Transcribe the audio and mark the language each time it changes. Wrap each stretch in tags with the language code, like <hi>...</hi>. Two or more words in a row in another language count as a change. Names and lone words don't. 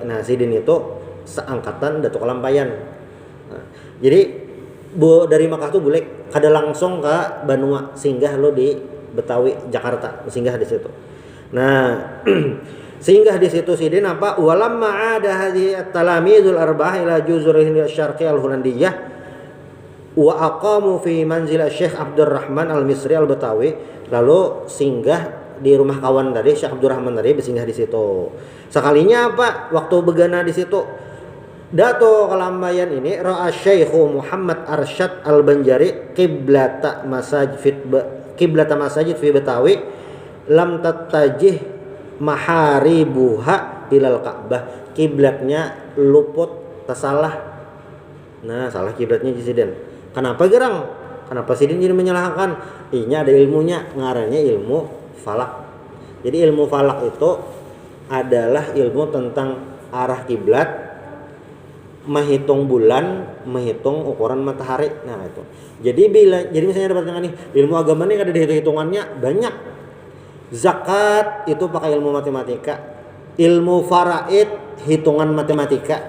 <bjn>Nah, Sidin itu seangkatan Datuk Kalampayan. Nah, jadi dari Makkah tuh boleh kada langsung ke Banua, singgah lo di Betawi, Jakarta, singgah di situ. Nah, singgah di situ sidin apa</bjn> <ar>ولما عاد هؤلاء التلاميذ الأربعة إلى جزر الهند الشرقية الهولندية وأقاموا في منزل الشيخ عبد الرحمن المصري البتاوي,</ar> <bjn>lalu singgah di rumah kawan tadi Syekh Abdurrahman tadi, bersinggah di situ. Sekalinya apa? Waktu begana di situ Dato Kelambayan ini</bjn> <ar>رأى الشيخ محمد أرشد البنجاري قبلة مساجد في بتاوي لم تتجه محاريبها إلى الكعبة.</ar> <bjn>Kiblatnya luput tersalah. Nah, salah kiblatnya Sidin. Kenapa gerang? Kenapa Sidin jadi menyalahkan? Ini ada ilmunya, ngarannya ilmu falak. Jadi ilmu falak itu adalah ilmu tentang arah kiblat, menghitung bulan, menghitung ukuran matahari. Nah, itu. Jadi misalnya dapat dengan nih, ilmu agama ini ada hitungannya banyak. Zakat itu pakai ilmu matematika, ilmu faraid hitungan matematika.</bjn>